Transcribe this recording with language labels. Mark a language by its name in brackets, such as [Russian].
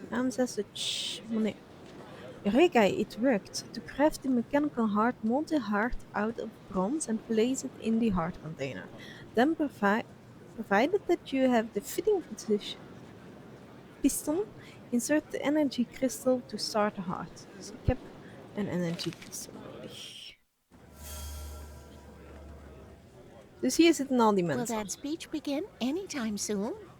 [English] Says the money. Eureka, it worked. To craft the mechanical heart, mold the heart out of bronze and place it in the heart container. Then provided that you have the fitting piston, insert the energy crystal to start the heart. [Dutch] Dus ik heb een energy crystal nodig. Dus hier zitten al die [English] Will [Dutch] mensen. [English] that speech begin anytime soon?